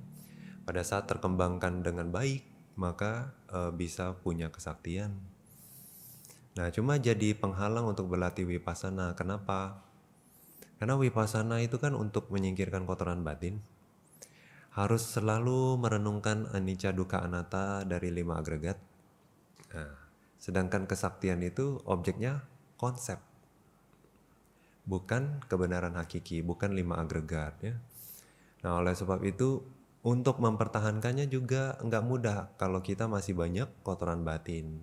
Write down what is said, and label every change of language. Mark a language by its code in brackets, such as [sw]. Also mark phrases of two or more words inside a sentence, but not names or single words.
[id] Pada saat terkembangkan dengan baik, maka bisa punya kesaktian. Nah, cuma jadi penghalang untuk berlatih vipassana. Kenapa? Karena vipassana itu kan untuk menyingkirkan kotoran batin. [pi] Harus selalu merenungkan anicca dukkha anatta dari 5 agregat. [id] Nah, sedangkan kesaktian itu objeknya konsep, bukan kebenaran hakiki, bukan 5 agregat ya. Nah, oleh sebab itu untuk mempertahankannya juga nggak mudah kalau kita masih banyak kotoran batin.